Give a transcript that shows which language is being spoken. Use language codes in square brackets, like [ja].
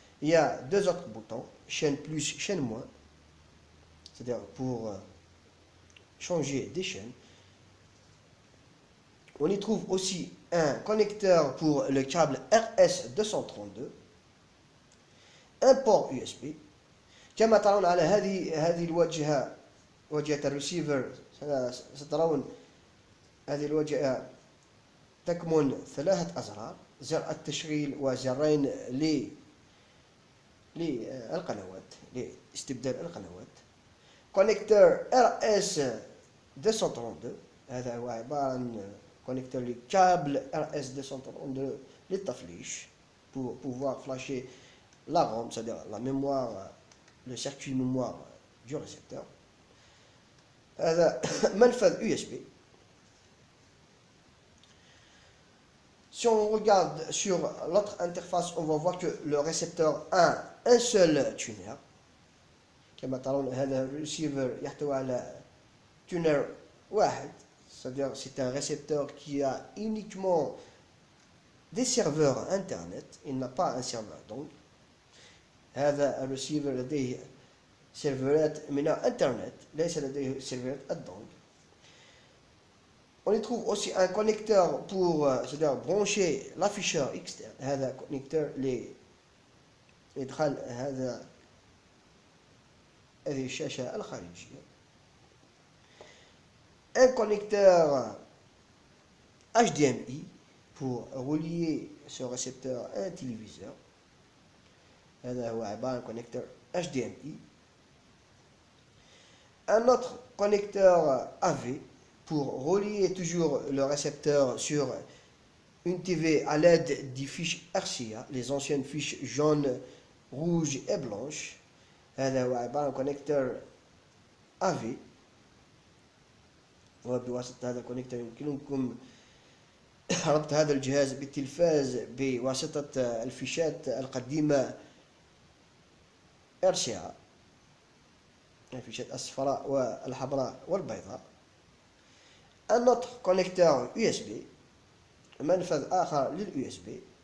[fr] Il y a 2 autres boutons, chaîne plus, chaîne moins, c'est-à-dire pour changer des chaînes. On y trouve aussi un connecteur pour le câble RS232, un port USB. [ar] كما ترون على هذه الواجهة، واجهة الريسيفر، سترون هذه الواجهة تكمن 3 أزرار: زر التشغيل وزرين للقنوات، لاستبدال القنوات. كونكتور RS232، هذا هو عبارة عن كونكتور لكابل RS232 للتفليش [fr] pour pouvoir flasher la ROM, c'est-à-dire la mémoire, le circuit mémoire du récepteur. [ar] هذا منفذ USB. [fr] Si on regarde sur l'autre interface, on va voir que le récepteur a un seul tuner. [ar] كما ترون هذا الريسيفر يحتوي على tuner واحد, [fr] c'est-à-dire c'est un récepteur qui a uniquement des serveurs internet, il n'a pas un serveur donc. [ar] هذا الريسيفر لديه سيرفرات من الانترنت, ليس لديه سيرفرات الدونج. [fr] On y trouve aussi un connecteur pour, c'est-à-dire brancher l'afficheur externe. [ar] هذا connecteur لإدخال هذه الشاشة الخارجية. [fr] Un connecteur HDMI pour relier ce récepteur à un téléviseur. [ar] هذا هو عبارة عن connecteur HDMI. [fr] Un autre connecteur AV pour relier toujours le récepteur sur une TV à l'aide des fiches RCA, les anciennes fiches jaunes, rouges et blanches. [ar] هذا هو عبارة عن connecteur AV. وبواسطة هذا الكونكتور يمكنكم ربط هذا الجهاز بالتلفاز بواسطة الفيشات القديمة RCA، الفيشات الصفراء والحمراء والبيضاء. [fr] Un autre connecteur USB، [ar] منفذ آخر للUSB.